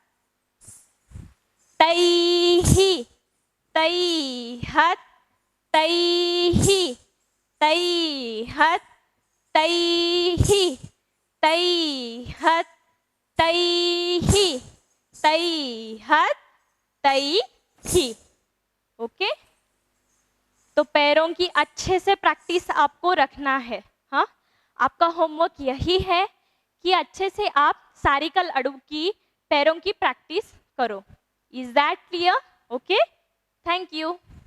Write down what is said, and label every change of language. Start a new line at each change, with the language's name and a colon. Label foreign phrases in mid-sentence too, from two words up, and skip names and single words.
Hindi: तई ही, तई हत तई ही, तई हत तई ही, तई हत तई ही, तई हत तई ही। ओके, तो पैरों की अच्छे से प्रैक्टिस आपको रखना है। हाँ, आपका होमवर्क यही है कि अच्छे से आप सारिकल अड़ू की पैरों की प्रैक्टिस करो।
English: Is that clear? OK, thank you.